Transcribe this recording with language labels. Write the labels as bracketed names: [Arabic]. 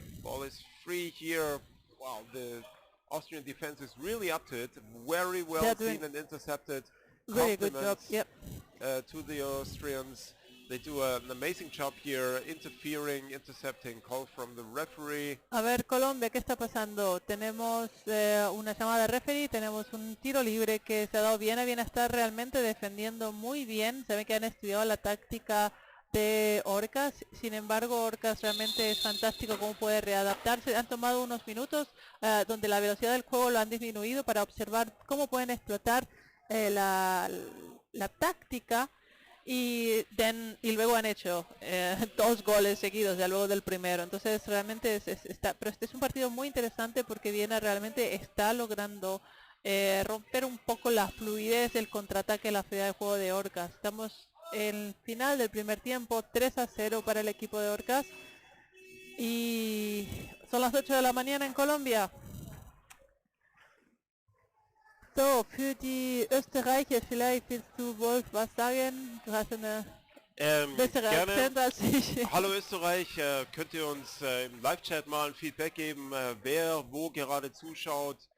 [English] Ball is free here. Wow, the Austrian defense is really up to it. Very well seen and intercepted. Really good job. Yep. To the Austrians. They do an amazing job here, interfering, intercepting, call from the referee. [Spanish] A ver, Colombia, ¿qué está pasando? Tenemos una llamada de referee, tenemos un tiro libre que se ha dado bien. Viene a estar realmente defendiendo muy bien. Se ve que han estudiado la táctica de Orcas. Sin embargo, Orcas realmente es fantástico cómo puede readaptarse. Han tomado unos minutos donde la velocidad del juego lo han disminuido para observar cómo pueden explotar la táctica. Y luego han hecho 2 goles seguidos ya luego del primero. Entonces realmente pero este es un partido muy interesante porque Viena realmente está logrando romper un poco la fluidez del contraataque de la fluidez de juego de Orcas. Estamos en el final del primer tiempo, 3-0 para el equipo de Orcas. Y son las 8 de la mañana en Colombia. [German] So, für die Österreicher, vielleicht willst du, Wolf, was sagen? Du hast eine bessere Akzent als ich. Hallo Österreich, könnt ihr uns im Live-Chat mal ein Feedback geben, wer wo gerade zuschaut?